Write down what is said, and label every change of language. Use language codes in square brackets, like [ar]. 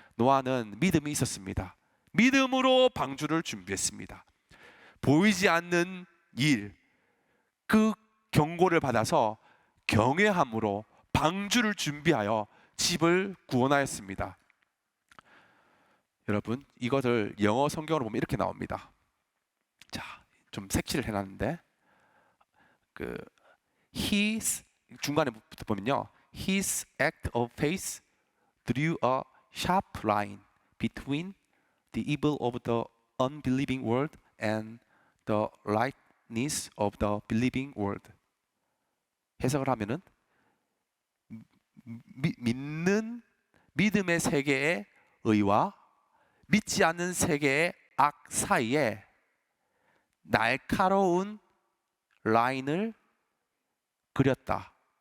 [ko] 노아는 믿음이 있었습니다. 믿음으로 방주를 준비했습니다. 보이지 않는 일, 그 경고를 받아서 경외함으로 방주를 준비하여 집을 구원하였습니다. 여러분, 이것을 영어 성경으로 보면 이렇게 나옵니다. 자, 좀 색칠을 해놨는데 [en] his [ko] 중간에 보면요, [en] his act of faith drew a sharp line between the evil of the unbelieving world and the rightness of the believing world. [ko] 해석을 하면은 믿는 믿음의 세계의 의와 믿지 않는 세계의 악 사이에 날카로운 라인을 그렸다.